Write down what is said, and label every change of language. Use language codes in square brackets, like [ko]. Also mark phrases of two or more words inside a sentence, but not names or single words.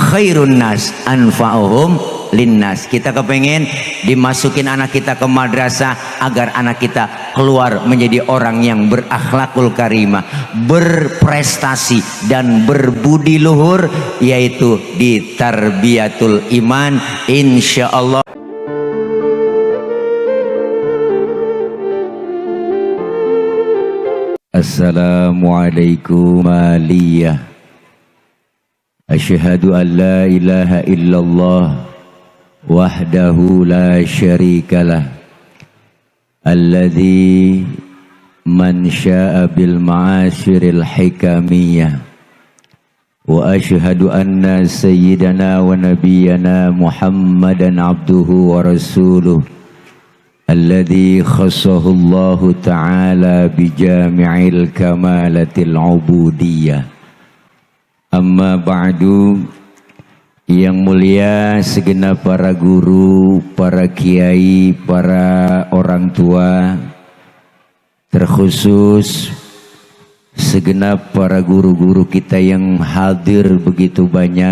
[ar] خير الناس أنفعهم للناس. [id] Kita kepengen dimasukin anak kita ke madrasah agar anak kita keluar menjadi orang yang berakhlakul karimah, berprestasi dan berbudi luhur, yaitu di tarbiyatul iman insyaallah. [ar] السلام عليكم ورحمة الله وبركاته. أشهد أن لا إله إلا الله وحده لا شريك له الذي من شاء بالمعاشر الحكمية وأشهد أن سيدنا ونبينا محمدا عبده ورسوله الذي خصه الله تعالى بجميع الكمالات العبودية. أما بعد. [id] Yang mulia segenap para guru, para kiai, para orang tua, terkhusus segenap para guru-guru kita yang hadir begitu banyak.